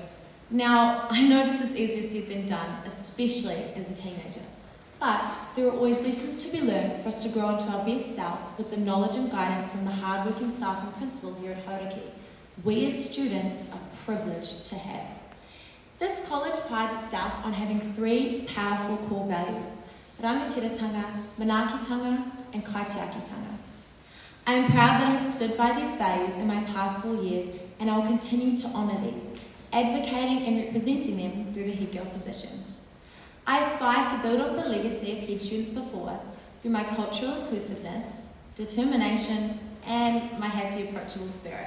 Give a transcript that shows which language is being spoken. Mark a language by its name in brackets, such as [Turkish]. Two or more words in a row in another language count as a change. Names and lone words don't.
[English] Now, I know this is easier said than done, especially as a teenager. But there are always lessons to be learned for us to grow into our best selves with the knowledge and guidance from the hardworking staff and principal here at Hauraki. We as students are privileged to have. This college prides itself on having 3 powerful core values: [Māori] rangatiratanga, manakitanga, and kaitiakitanga. [English] I am proud that I have stood by these values in my past 4 years, and I will continue to honour these, advocating and representing them through the head girl position. I aspire to build off the legacy of head students before through my cultural inclusiveness, determination, and my happy, approachable spirit.